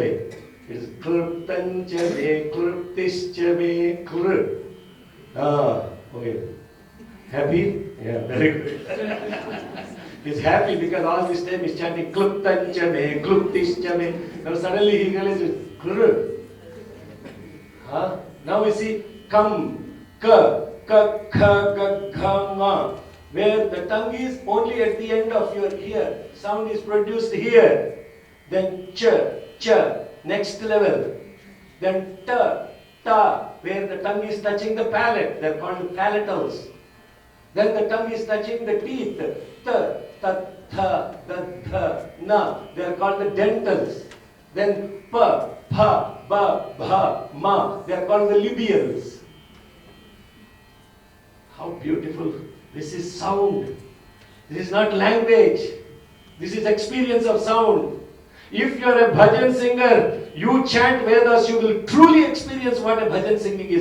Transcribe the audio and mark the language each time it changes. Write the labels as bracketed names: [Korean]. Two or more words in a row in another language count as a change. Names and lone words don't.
[English] It is [Sanskrit] कॢप्तं च मे, कॢप्तिश्च मे, [English] kr. Okay. Happy? Yeah, very good. He's happy because all this time he's chanting [Sanskrit] कॢप्तं च मे, कॢप्तिश्च मे. [English] Now suddenly he realizes kr. Now we see kam, ka, ka, kha, ga, ma. Where the tongue is only at the end of your ear. Sound is produced here. Then ch, next level. Then ta, where the tongue is touching the palate. They are called palatals. Then the tongue is touching the teeth. Tha, na. They are called the dentals. Then pa, ba, bha, ma. They are called the labials. How beautiful. This is sound. This is not language. This is experience of sound. If you are a bhajan singer, you chant Vedas, you will truly experience what a bhajan singing is.